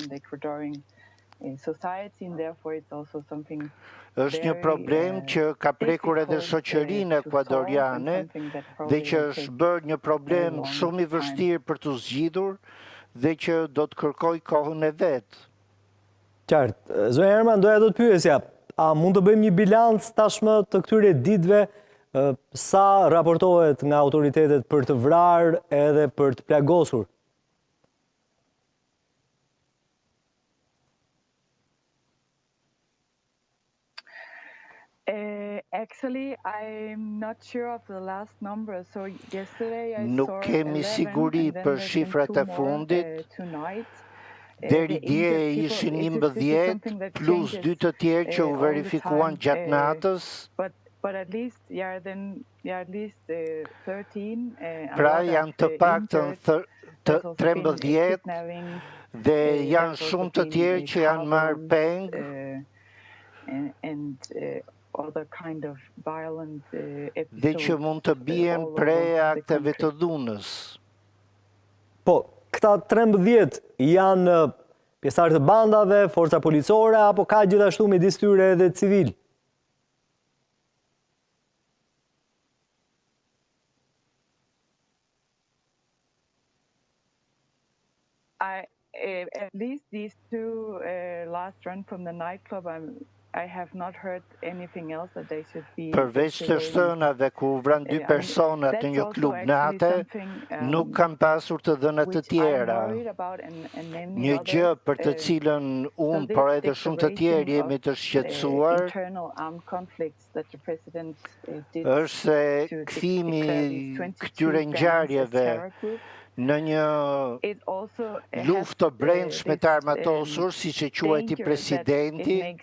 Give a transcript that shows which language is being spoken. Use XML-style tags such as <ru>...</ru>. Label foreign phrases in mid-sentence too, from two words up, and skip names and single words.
<sq>Është një problem që ka prekur edhe shoqërinë ekuadoriane dhe që është bërë një problem shumë i vështirë për të zgjidhur dhe që do të kërkoj kohën e vetë. Qartë. Zonja Herman, doja do të pyesja, a mund të bëjmë një bilanc tashmë të këtyre ditëve, sa raportohet nga autoritetet për të vrarë edhe për të plagosur?</sq> <en>Actually, I'm not sure of the last number. So yesterday I</en> <sq>Nuk kemi siguri për shifrat e fundit. Deri dje ishin 11 plus 2 të tjerë që u verifikuan gjatë natës.</sq> <en>But at least, at least 13.</en> <sq>Pra janë të paktën 13 dhe janë shumë të tjerë që janë marrë peng.</sq> <en>Other kind of violent</en> <sq>dhe që mund të bien prej akteve të dhunës. Po, këta 13 janë pjesëtarë të bandave, forca policore, apo ka gjithashtu midis tyre edhe civil?</sq> <en>At least these two last run from the nightclub, I have not heard anything else that they should be.</en> <sq>Përveç të shtënave ku vran 2 persona në një klub nate, nuk kam pasur të dhëna të tjera. Një gjë për të cilën unë, por edhe shumë të tjerë jemi të shqetësuar, është se kthimi këtyre ngjarjeve në një luftë të brendshme të armatosur, siç e quajti presidenti,</sq>